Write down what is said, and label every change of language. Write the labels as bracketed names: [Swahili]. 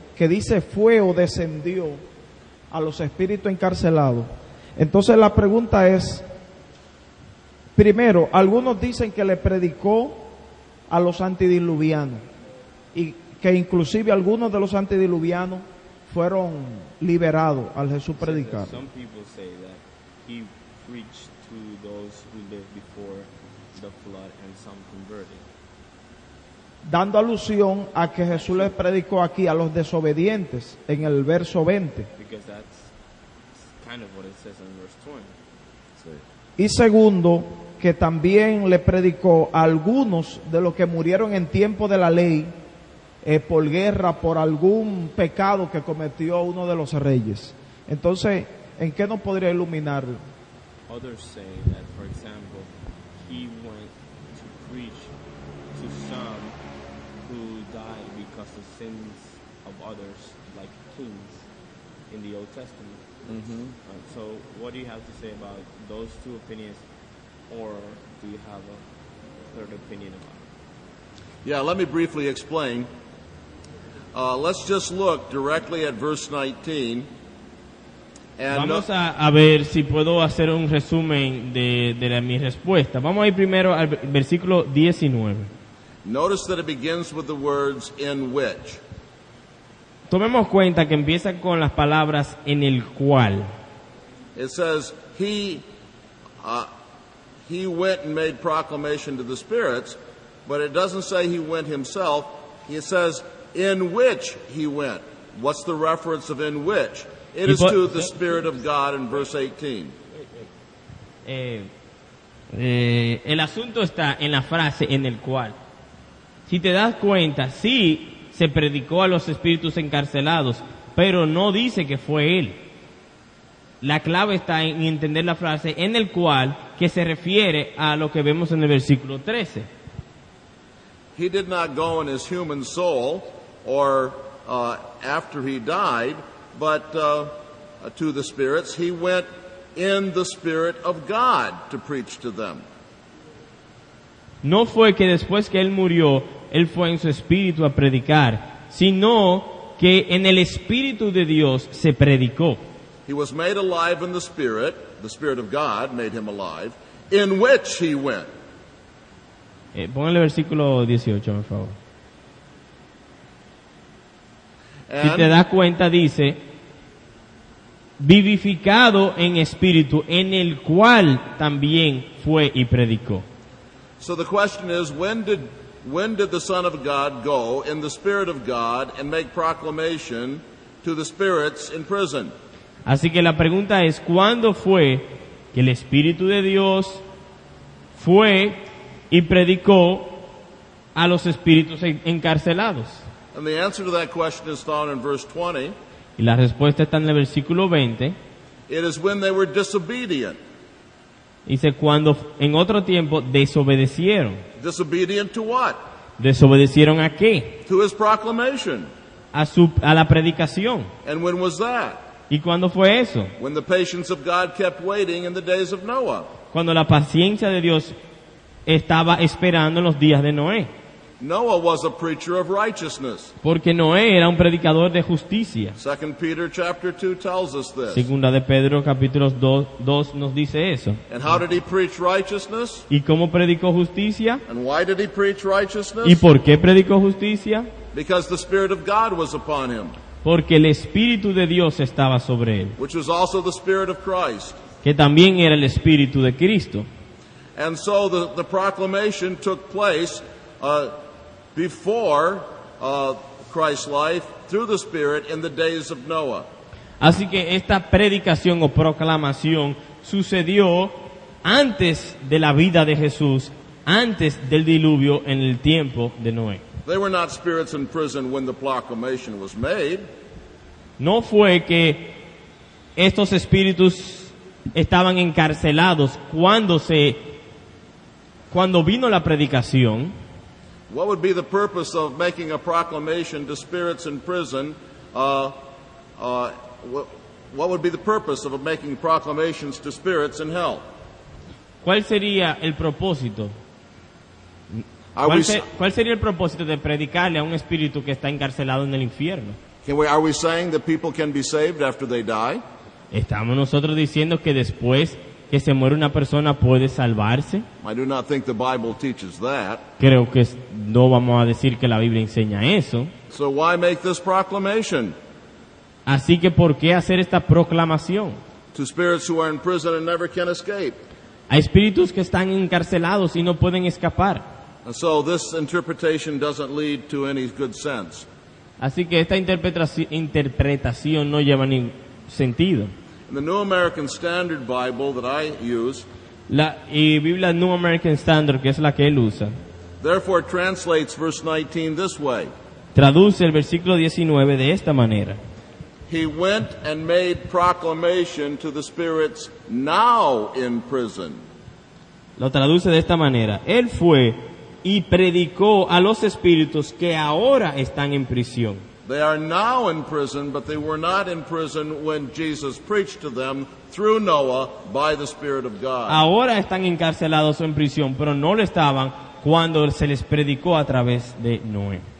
[Spanish] Que dice fue o descendió a los espíritus encarcelados. Entonces la pregunta es, primero, algunos dicen que le predicó a los antediluvianos y que inclusive algunos de los antediluvianos fueron liberados al Jesús predicar. [English] Some people say that he preached to those who lived before the flood and some converted. [Spanish] Dando alusión a que Jesús les predicó aquí a los desobedientes en el verso 20. [English] Because that's kind of what it says in verse 20. [Spanish] Y segundo, que también le predicó a algunos de los que murieron en tiempo de la ley por guerra, por algún pecado que cometió uno de los reyes. Entonces, ¿en qué nos podría iluminar? [English] Others say that, for example, he went to preach to some who died because of sins of others, like kings in the Old Testament. So what do you have to say about those two opinions, or do you have a third opinion about it? Yeah, let me briefly explain. Let's just look directly at verse 19. And [Spanish] Vamos a ver si puedo hacer un resumen de mi respuesta. Vamos a ir primero al versículo 19. [English] Notice that it begins with the words in which. [Spanish] Tomemos cuenta que empieza con las palabras en el cual. [English] It says he went and made proclamation to the spirits, but it doesn't say he went himself. It says in which he went. What's the reference of in which? It is to the Spirit of God in verse 18. [Spanish] El asunto está en la frase en el cual. Si te das cuenta, sí se predicó a los espíritus encarcelados, pero no dice que fue él. La clave está en entender la frase en el cual, que se refiere a lo que vemos en el versículo 13. [English] He did not go in his human soul or after he died, but to the spirits. He went in the Spirit of God to preach to them. [Spanish] No fue que después que él murió, él fue en su espíritu a predicar, sino que en el Espíritu de Dios se predicó. [English] He was made alive in the Spirit of God made him alive, in which he went. [Spanish] Póngale el versículo 18, por favor. Si te [English] And [Spanish] das cuenta, dice, vivificado en espíritu, en el cual también fue y predicó. [English] so the question is, when did the Son of God go in the Spirit of God and make proclamation to the spirits in prison? [Spanish] Así que la pregunta es, ¿cuándo fue que el Espíritu de Dios fue y predicó a los espíritus encarcelados? [English] And the answer to that question is found in verse 20. [Spanish] Y la respuesta está en el versículo 20. [English] It is when they were disobedient. [Spanish] Dice, cuando en otro tiempo desobedecieron. [English] Disobedient to what? [Spanish] ¿Desobedecieron a qué? [English] To his proclamation. [Spanish] A la predicación. [English] And when was that? [Spanish] ¿Y cuándo fue eso? [English] When the patience of God kept waiting in the days of Noah. [Spanish] Cuando la paciencia de Dios estaba esperando en los días de Noé. [English] Noah was a preacher of righteousness. [Spanish] Porque Noé era un predicador de justicia. [English] 2 Peter chapter 2 tells us this. [Spanish] Segunda de Pedro capítulo 2 nos dice eso. [English] And how did he preach righteousness? [Spanish] ¿Y cómo predicó justicia? [English] And why did he preach righteousness? [Spanish] ¿Y por qué predicó justicia? [English] Because the Spirit of God was upon him, [Spanish] Porque el Espíritu de Dios estaba sobre él, [English] which was also the Spirit of Christ. [Spanish] que también era el Espíritu de Cristo. [English] And so the proclamation took place before Christ's life through the Spirit in the days of Noah. [Spanish] Así que esta predicación o proclamación sucedió antes de la vida de Jesús, antes del diluvio en el tiempo de Noé. [English] They were not spirits in prison when the proclamation was made. [Spanish] No fue que estos espíritus estaban encarcelados cuando vino la predicación. [English] What would be the purpose of making a proclamation to spirits in prison? What would be the purpose of making proclamations to spirits in hell? [Spanish] ¿Cuál sería el propósito? [English] Are [Spanish] ¿Cuál sería el propósito de predicarle a un espíritu que está encarcelado en el infierno? [English] are we saying that people can be saved after they die? [Spanish] ¿Estamos nosotros diciendo que después que se muere una persona puede salvarse? [English] I do not think the Bible teaches that. [Spanish] Creo que no vamos a decir que la Biblia enseña eso. [English] So why make this proclamation [Spanish] Así que ¿por qué hacer esta proclamación? [English] to spirits who are in prison and never can escape? [Spanish] Hay espíritus que están encarcelados y no pueden escapar. [English] And so this interpretation doesn't lead to any good sense. [Spanish] Así que esta interpretación no lleva ningún sentido. [English] In the New American Standard Bible that I use, [Spanish] La Biblia New American Standard, que es la que él usa, [English] therefore translates verse 19 this way. [Spanish] traduce el versículo 19 de esta manera. [English] He went and made proclamation to the spirits now in prison. [Spanish] Lo traduce de esta manera. Él fue y predicó a los espíritus que ahora están en prisión. [English] They are now in prison, but they were not in prison when Jesus preached to them through Noah by the Spirit of God. [Spanish] Ahora están encarcelados o en prisión, pero no lo estaban cuando se les predicó a través de Noé.